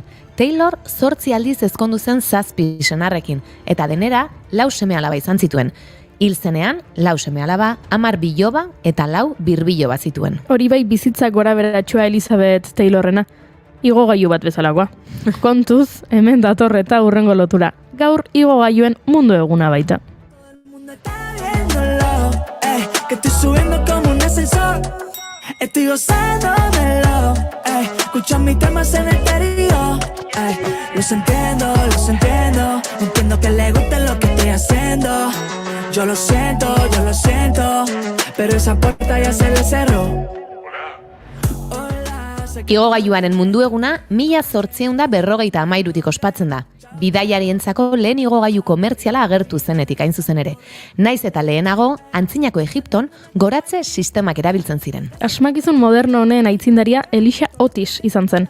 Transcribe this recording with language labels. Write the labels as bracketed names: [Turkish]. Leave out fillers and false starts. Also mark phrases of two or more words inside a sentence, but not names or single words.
[Basque] Taylor 8 aldiz ezkondu zen 7 senarrekin, eta denera 4 seme-alaba izan zituen. Hil zenean, 4 seme-alaba, 10 biloba eta 4 birbiloba zituen. Hori bai bizitzak gora beratxua Elizabeth Taylorrena. Igogailu bat bezalakoa. Kontuz, hemen dator eta hurrengo lotura. Gaur igogailuen mundu eguna baita. [Spanish] Que estoy subiendo como un ascensor, estoy gozándolo, escucho mis temas en estéreo, los entiendo, entiendo que le gusta lo que estoy haciendo, yo lo siento, pero esa puerta ya se le cerró. [Basque] Igogailuaren mundu eguna 1853tik ospatzen da. Bidaiarientzako lehen igogailu komertziala agertu zenetik hain zuzen ere. Naiz eta lehenago, antzinako Egipton, goratze sistemak erabiltzen ziren. Asmakizun moderno honen aitzindaria Elisha Otis izan zen.